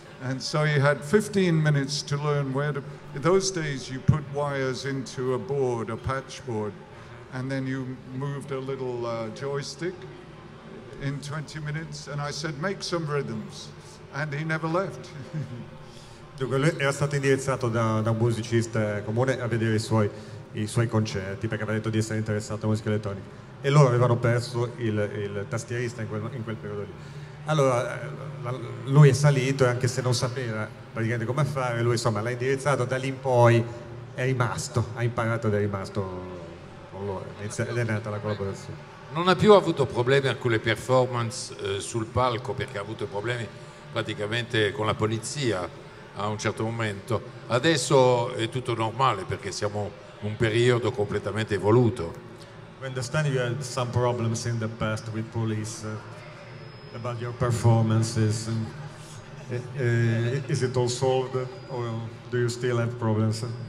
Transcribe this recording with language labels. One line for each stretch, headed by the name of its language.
English: And so he had 15 minutes to learn where to... In those days, you put wires into a board, a patch board, and then you moved a little joystick in 20 minutes, and I said, make some rhythms, and he never left.
Italian: Dunque lui era stato indirizzato da un musicista comune a vedere i suoi concerti, perché aveva detto di essere interessato alla musica elettronica, e loro avevano perso il tastierista in quel periodo lì. Allora lui è salito, e anche se non sapeva praticamente come fare, lui insomma l'ha indirizzato, da lì in poi è rimasto, ha imparato ed è rimasto con loro, ed è nata la collaborazione. Non ha più avuto problemi con le performance sul palco, perché ha avuto problemi praticamente con la polizia a un certo momento. Adesso è tutto normale perché siamo in un periodo completamente evoluto.
English: We understand you had some problems in the past with police about your performances. Is it all solved, or do you still have problems?